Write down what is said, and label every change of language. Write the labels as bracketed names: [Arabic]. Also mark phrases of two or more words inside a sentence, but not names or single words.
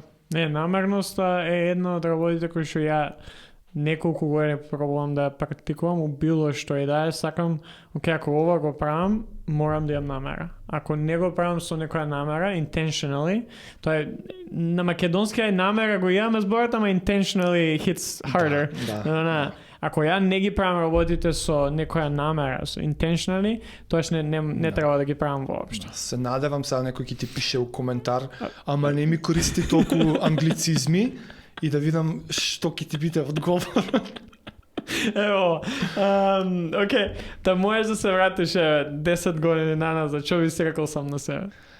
[Macedonian] Не, намерноста е една од работите кои што ја неколку години пробувам да ја практикувам у било што и да е, сакам, ако ова го правам, морам да имам намера. Ако не го правам со некоја намера, intentionally, тоа е, на македонски е намера го имаме зборот, ама [English] intentionally hits harder. [Macedonian] Да. Ако ја не ги правам работите со некоја намера, со intentionally, тоаш не треба да ги правам воопшто. Се надевам сега некој ќе ти пише у коментар, ама не ми користи толку англицизми и да видам што ќе ти биде одговор. Ево, окей, да можеш да се вратиш 10 години наназад, што би си рекол сам на себе?